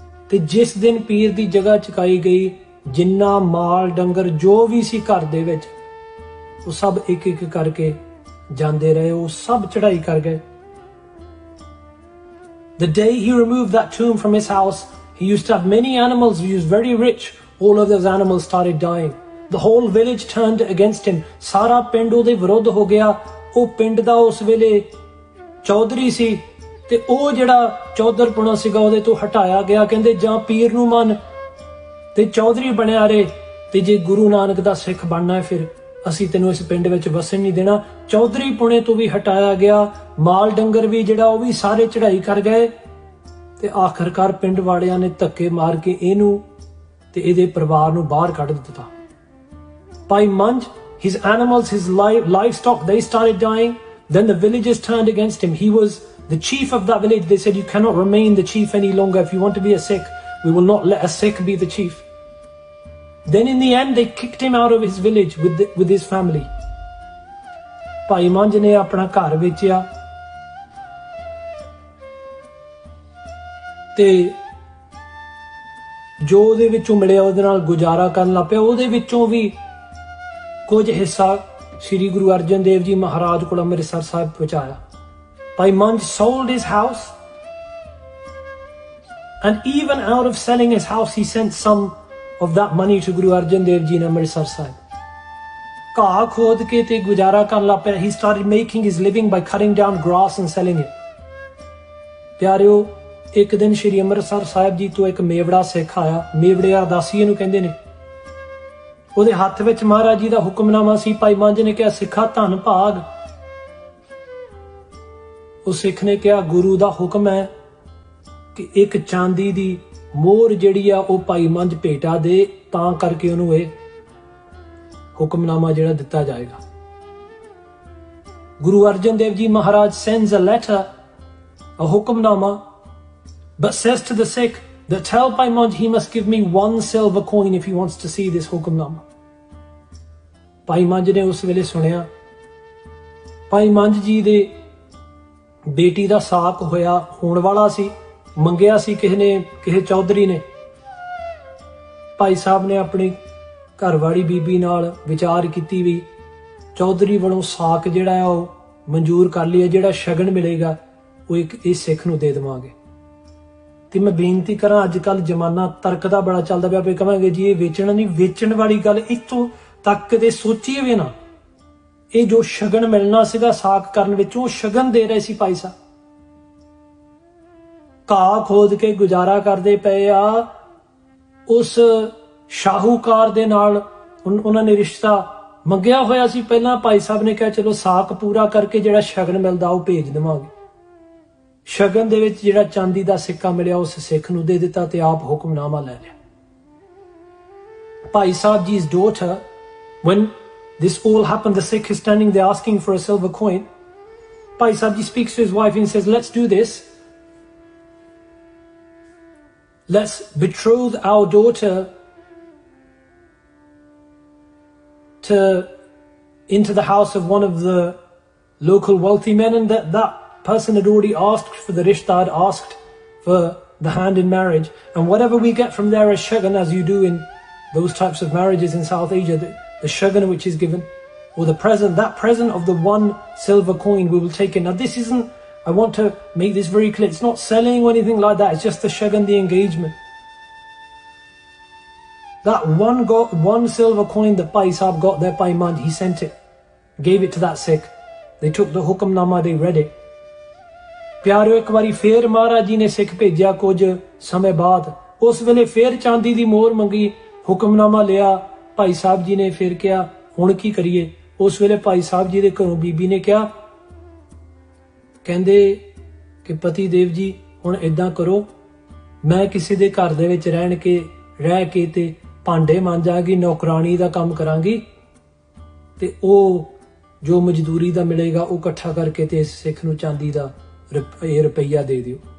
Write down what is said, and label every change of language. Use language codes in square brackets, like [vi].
[pa] ਤੇ ਜਿਸ ਦਿਨ ਪੀਰ ਦੀ ਜਗ੍ਹਾ ਚੁਕਾਈ ਗਈ, ਜਿੰਨਾ ਮਾਲ ਡੰਗਰ ਜੋ ਵੀ ਸੀ ਘਰ ਦੇ ਵਿੱਚ, ਉਹ ਸਭ ਇੱਕ ਇੱਕ ਕਰਕੇ ਜਾਂਦੇ ਰਹੇ, ਉਹ ਸਭ ਚੜਾਈ ਕਰ ਗਏ। [en] The day he removed that tomb from his house, he used to have many animals, he was very rich. All of those animals started dying. The whole village turned against him. [pa] ਸਾਰਾ ਪਿੰਡ ਉਹਦੇ ਵਿਰੁੱਧ ਹੋ ਗਿਆ। ਉਹ ਪਿੰਡ ਦਾ ਉਸ ਵੇਲੇ ਚੌਧਰੀ ਸੀ ਤੇ ਉਹ ਜਿਹੜਾ ਚੌਧਰਪੁਣਾ ਸੀਗਾ ਉਹਦੇ ਤੋਂ ਹਟਾਇਆ ਗਿਆ। ਕਹਿੰਦੇ ਜਾਂ ਪੀਰ ਨੂੰ ਮੰਨ ਤੇ ਚੌਧਰੀ ਬਣਿਆ ਰਹੇ, ਤੇ ਜੇ ਗੁਰੂ ਨਾਨਕ ਦਾ ਸਿੱਖ ਬਣਨਾ ਹੈ ਫਿਰ ਅਸੀਂ ਤੈਨੂੰ ਇਸ ਪਿੰਡ ਵਿੱਚ ਵਸਣ ਨਹੀਂ ਦੇਣਾ। ਚੌਧਰੀ ਪੁਣੇ ਤੋਂ ਵੀ ਹਟਾਇਆ ਗਿਆ। ਮਾਲ ਡੰਗਰ ਵੀ ਜਿਹੜਾ ਉਹ ਵੀ ਸਾਰੇ ਚੜਾਈ ਕਰ ਗਏ ਤੇ ਆਖਰਕਾਰ ਪਿੰਡ ਵਾਲਿਆਂ ਨੇ ਧੱਕੇ ਮਾਰ ਕੇ ਇਹਨੂੰ ਤੇ ਇਹਦੇ ਪਰਿਵਾਰ ਨੂੰ ਬਾਹਰ ਕੱਢ ਦਿੱਤਾ। [en] Bhai Manj, his animals, his livestock, they started dying. Then the villagers turned against him. He was the chief of that village. They said, you cannot remain the chief any longer. If you want to be a Sikh, we will not let a Sikh be the chief. Then in the end, they kicked him out of his village with his family. [pa] Bhai Manj ne apna ghar ਵੇਚਿਆ ਤੇ ਜੋ ਉਹਦੇ ਵਿੱਚੋਂ ਮਿਲਿਆ ਉਹਦੇ ਨਾਲ ਗੁਜ਼ਾਰਾ ਕਰਨ ਲੱਗ ਪਿਆ। ਉਹਦੇ ਵਿੱਚੋਂ ਵੀ ਕੁਝ ਹਿੱਸਾ ਸ਼੍ਰੀ ਗੁਰੂ ਅਰਜਨ ਦੇਵ ਜੀ ਮਹਾਰਾਜ ਕੋਲ ਅੰਮ੍ਰਿਤਸਰ ਸਾਹਿਬ ਪਹੁੰਚਾਇਆ। [en] Bhai Manj sold his house, and even out of selling his house, he sent some of that money to Guru Arjan Dev Ji in Amritsar Sahib. [pa] ਘਾਹ ਖੋਦ ਕੇ ਤੇ ਗੁਜ਼ਾਰਾ ਕਰਨ ਲੱਗ ਪਿਆ। [en] He started making his living by cutting down grass and selling it. [pa] ਪਿਆਰਿਓ, ਇੱਕ ਦਿਨ ਸ਼੍ਰੀ ਅੰਮ੍ਰਿਤਸਰ ਸਾਹਿਬ ਜੀ ਤੋਂ ਇੱਕ ਮੇਵੜਾ ਸਿੱਖ ਆਇਆ। ਮੇਵੜੇ ਅਰਦਾਸੀ ਇਹਨੂੰ ਕਹਿੰਦੇ ਨੇ। ਉਹਦੇ ਹੱਥ ਵਿੱਚ ਮਹਾਰਾਜ ਜੀ ਦਾ ਹੁਕਮਨਾਮਾ ਸੀ। ਭਾਈ ਮੰਝ ਨੇ ਕਿਹਾ, ਸਿੱਖਾ ਧੰਨ ਭਾਗ। ਉਹ ਸਿੱਖ ਨੇ ਕਿਹਾ, ਗੁਰੂ ਦਾ ਹੁਕਮ ਹੈ ਕਿ ਇੱਕ ਚਾਂਦੀ ਦੀ ਮੋਹਰ ਜਿਹੜੀ ਆ ਉਹ ਭਾਈ ਮੰਝ ਭੇਟਾ ਦੇ, ਤਾਂ ਕਰਕੇ ਉਹਨੂੰ ਇਹ ਹੁਕਮਨਾਮਾ ਜਿਹੜਾ ਦਿੱਤਾ ਜਾਏਗਾ। [en] Guru Arjan Dev ji Maharaj sends a letter, a ਹੁਕਮਨਾਮਾ, but says to the Sikh that tell Bhai Manj he must give me 1 silver coin if he wants to see this ਹੁਕਮਨਾਮਾ। [pa] ਭਾਈ ਮੰਝ ਨੇ ਉਸ ਵੇਲੇ ਸੁਣਿਆ। ਭਾਈ ਮੰਝ ਜੀ ਦੇ ਬੇਟੀ ਦਾ ਸਾਕ ਹੋਣ ਵਾਲਾ ਸੀ, ਮੰਗਿਆ ਸੀ ਕਿਸੇ ਚੌਧਰੀ ਨੇ। ਭਾਈ ਸਾਹਿਬ ਨੇ ਆਪਣੀ ਘਰਵਾਲੀ ਬੀਬੀ ਨਾਲ ਵਿਚਾਰ ਕੀਤੀ ਵੀ ਚੌਧਰੀ ਵੱਲੋਂ ਸਾਕ ਜਿਹੜਾ ਆ ਉਹ ਮਨਜ਼ੂਰ ਕਰ ਲਿਆ, ਜਿਹੜਾ ਸ਼ਗਨ ਮਿਲੇਗਾ ਉਹ ਇੱਕ ਇਸ ਸਿੱਖ ਨੂੰ ਦੇ ਦੇਵਾਂਗੇ। ਤੇ ਮੈਂ ਬੇਨਤੀ ਕਰਾਂ, ਅੱਜ ਕੱਲ ਜ਼ਮਾਨਾ ਤਰਕ ਦਾ ਬੜਾ ਚੱਲਦਾ ਪਿਆ, ਕਹਾਂਗੇ ਜੀ ਇਹ ਵੇਚਣਾ ਨਹੀਂ, ਵੇਚਣ ਵਾਲੀ ਗੱਲ ਇੱਥੋਂ ਤੱਕ ਕਦੇ ਸੋਚੀਏ ਵੀ ਨਾ। ਇਹ ਜੋ ਸ਼ਗਨ ਮਿਲਣਾ ਸੀਗਾ ਸਾਕ ਕਰਨ ਵਿੱਚ, ਉਹ ਸ਼ਗਨ ਦੇ ਰਹੇ ਸੀ ਭਾਈ ਸਾਹਿਬ। ਘਾਹ ਖੋਦ ਕੇ ਗੁਜ਼ਾਰਾ ਕਰਦੇ ਪਏ ਆ। ਉਸ ਸ਼ਾਹੂਕਾਰ ਦੇ ਨਾਲ ਉਹਨਾਂ ਨੇ ਰਿਸ਼ਤਾ ਮੰਗਿਆ ਹੋਇਆ ਸੀ ਪਹਿਲਾਂ। ਭਾਈ ਸਾਹਿਬ ਨੇ ਕਿਹਾ ਚਲੋ ਸਾਕ ਪੂਰਾ ਕਰਕੇ ਜਿਹੜਾ ਸ਼ਗਨ ਮਿਲਦਾ ਉਹ ਭੇਜ ਦੇਵਾਂਗੇ। ਸ਼ਗਨ ਦੇ ਵਿੱਚ ਜਿਹੜਾ ਚਾਂਦੀ ਦਾ ਸਿੱਕਾ ਮਿਲਿਆ ਉਸ ਸਿੱਖ ਨੂੰ ਦੇ ਦਿੱਤਾ ਤੇ ਆਪ ਹੁਕਮਨਾਮਾ ਲੈ ਲਿਆ। [en] Bhai Sahib ji's daughter, when this all happened, the Sikh is standing there asking for a silver coin. Bhai Sahib ji speaks to his wife and says, let's do this. Let's betroth our daughter into the house of one of the local wealthy men. And that person had already asked for the rishta, had asked for the hand in marriage. And whatever we get from there as shagan, as you do in those types of marriages in South Asia, the shagan which is given, or the present, that present of the 1 silver coin, we will take it. Now this isn't, I want to make this very clear, it's not selling or anything like that, it's just the shagan, the engagement. That one silver coin that Bhai Sahib got there, Bhai Manj, he sent it, gave it to that Sikh. They took the hukamnama, they read it. [pa] ਪਿਆਰਿਓ ਇੱਕ ਵਾਰੀ ਫੇਰ ਮਹਾਰਾਜ ਜੀ ਨੇ ਸਿੱਖ ਭੇਜਿਆ ਕੁਝ ਸਮੇਂ ਬਾਅਦ, ਉਸ ਵੇਲੇ ਫੇਰ ਚਾਂਦੀ ਦੀ ਮੋਹਰ ਮੰਗੀ, ਹੁਕਮਨਾਮਾ ਲਿਆ। ਭਾਈ ਸਾਹਿਬ ਜੀ ਨੇ ਫਿਰ ਕਿਹਾ ਹੁਣ ਕੀ ਕਰੀਏ। ਉਸ ਵੇਲੇ ਭਾਈ ਸਾਹਿਬ ਜੀ ਦੇ ਘਰੋਂ ਬੀਬੀ ਨੇ ਕਿਹਾ, ਕਹਿੰਦੇ ਕਿ ਪਤੀ ਦੇਵ ਜੀ ਹੁਣ ਏਦਾਂ ਕਰੋ, ਮੈਂ ਕਿਸੇ ਦੇ ਘਰ ਦੇ ਵਿੱਚ ਰਹਿ ਕੇ ਤੇ ਭਾਂਡੇ ਮਾਂਜਾਂਗੀ, ਨੌਕਰਾਨੀ ਦਾ ਕੰਮ ਕਰਾਂਗੀ, ਤੇ ਉਹ ਜੋ ਮਜ਼ਦੂਰੀ ਦਾ ਮਿਲੇਗਾ ਉਹ ਇਕੱਠਾ ਕਰਕੇ ਤੇ ਸਿੱਖ ਨੂੰ ਚਾਂਦੀ ਦਾ ਰੁਪਈਆ ਦੇ ਦਿਓ।